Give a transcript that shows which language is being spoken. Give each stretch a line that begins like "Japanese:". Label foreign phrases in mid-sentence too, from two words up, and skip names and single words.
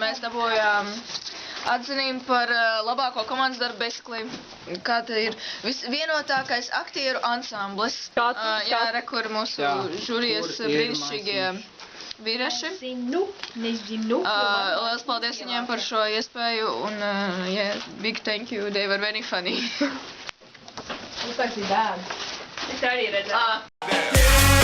Latvian: Mēs dabūjām atzinību par labāko komandas darbu Basically. Kā te ir visvienotākais aktieru ansamblis. Jā, re, kur mūsu žurijas brīnišķīgie vīrieši. Nezinu. Liels paldies viņiem par šo iespēju un
English: big thank you, they were very funny.
Latvian: Uztaisīja bēdu. Es arī redzēju.